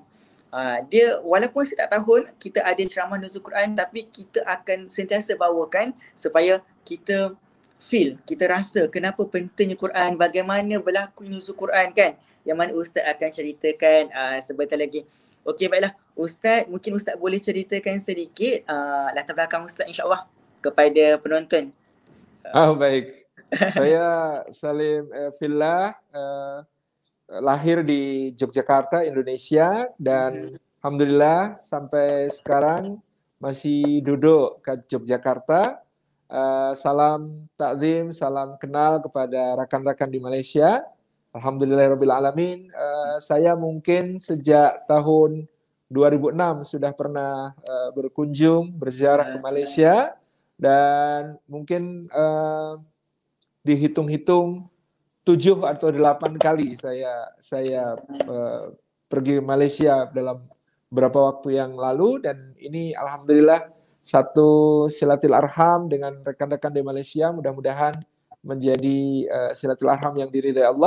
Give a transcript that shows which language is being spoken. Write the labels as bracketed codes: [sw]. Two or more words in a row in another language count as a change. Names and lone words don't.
[ms] Dia walaupun setiap tahun kita ada ceramah Nuzul Quran, tapi kita akan sentiasa bawakan supaya kita feel, kita rasa kenapa pentingnya Quran, bagaimana berlaku Nuzul Quran kan, yang mana Ustaz akan ceritakan sebentar lagi. Okey, baiklah Ustaz, mungkin Ustaz boleh ceritakan sedikit latar belakang Ustaz [ar] إن شاء الله [ms] kepada penonton. [id] Baik. Saya Salim Fillah, lahir di Yogyakarta, Indonesia, dan alhamdulillah sampai sekarang masih duduk ke Yogyakarta. Salam takzim, salam kenal kepada rakan-rakan di Malaysia. [ar] الحمد لله رب العالمين. [id] Saya mungkin sejak tahun 2006 sudah pernah berkunjung, berziarah ke Malaysia, dan mungkin dihitung-hitung 7 atau 8 kali saya pergi ke Malaysia dalam beberapa waktu yang lalu, dan ini alhamdulillah satu silaturahim dengan rekan-rekan di Malaysia, mudah-mudahan menjadi silaturahim yang diridhai Allah.